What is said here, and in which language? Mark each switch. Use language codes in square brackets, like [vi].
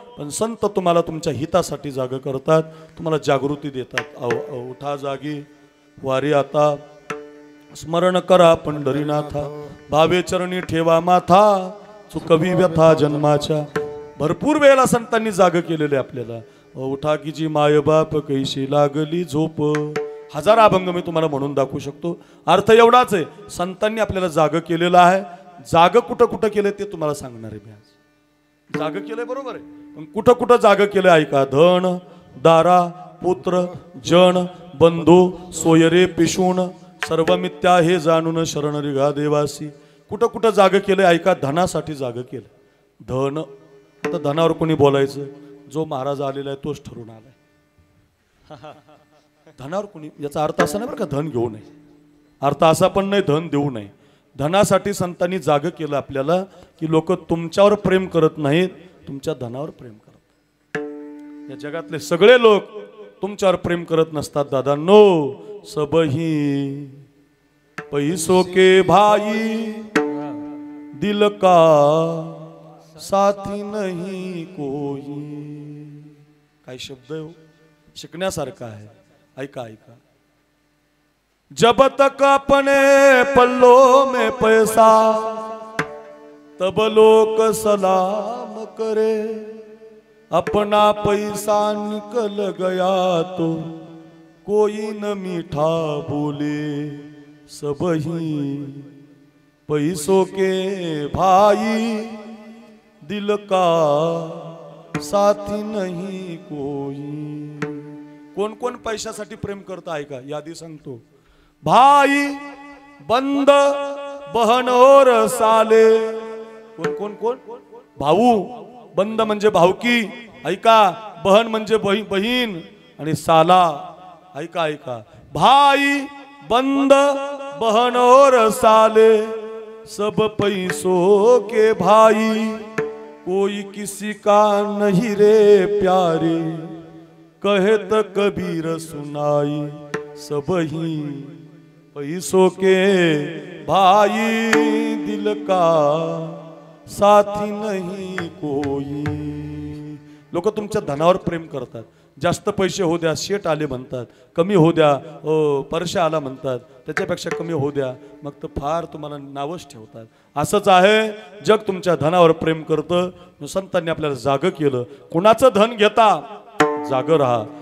[mr] पण संत तुम्हाला तुमच्या हितासाठी जाग करतात, तुम्हाला जागृती देतात. उठा जागी वारी आता, स्मरण करा पंढरीनाथा, भावे चरणी ठेवा माथा, चुकवी व्यथा जन्माच्या. भरपूर वेळेला संतांनी जाग केलेले आपल्याला. उठा की जी माय बाप कैशी लागली झोप. 1000 अभंग मी तुम्हाला म्हणून दाखवू शकतो. अर्थ एवढाच आहे, संतांनी आपल्याला जाग केलेलं आहे. जाग कुठं कुठं केलंय ते तुम्हाला सांगणार आहे मी आज. जाग केलंय बरोबर आहे, पण कुठं कुठं जाग केलंय ऐका. धन दारा पुत्र जन बंधू सोयरे पिशून सर्व मिथ्या हे जाणून शरण रिगा देवासी. कुठं कुठं जाग केलंय ऐका. धनासाठी जाग केलं. धन, आता धनावर कोणी बोलायचं? जो महाराज आलेला आहे तोच ठरून आलाय. धनावर कोणी, याचा अर्थ असा नाही बरं का धन घेऊ नये, अर्थ असा पण नाही धन देऊ नये. धनासाठी संतांनी जाग केलं आपल्याला की लोक तुमच्यावर प्रेम करत नाहीत, तुमच्या धनावर प्रेम करतात. या जगातले सगळे लोक तुमच्यावर प्रेम करत नसतात दादांनो. [hi] सबही पैसो के भाई दिल का साथी नहीं कोई. [mr] काय शब्द आहे हो, शिकण्यासारखा आहे. ऐका ऐका. [hi] जब तक अपने पल्लों में पैसा तब लोग सलाम करे, अपना पैसा निकल गया तो कोई न मीठा बोले. सबही पैसों के भाई दिल का साथी नहीं कोई. [mr] कोण कोण पैशासाठी प्रेम करता ऐका, यादी सांगतो. [hi] भाई बंद बहन और साले. [mr] कोण कोण कोण? भाऊ, बंद म्हणजे भाऊकी ऐका, बहन म्हणजे बहीण, आणि साला ऐका ऐका. [hi] भाई बंद बहन और साले सब पैसों के भाई, कोई किसी का नहीं रे प्यारे, कहत कबीर सुनाई. सबही पैसों के भाई दिल का साथी नहीं कोई. [mr] लोक तुमच्या धनावर प्रेम करतात. जास्त पैसे हो द्या, शेट आले म्हणतात. कमी हो द्या, परशा आला म्हणतात. त्याच्यापेक्षा कमी हो द्या, मग तर फार तुम्हाला नावच ठेवतात. असंच आहे जग, तुमच्या धनावर प्रेम करतं. संतांनी आपल्याला जाग केलं. कुणाचं धन घेता, जाग राहा.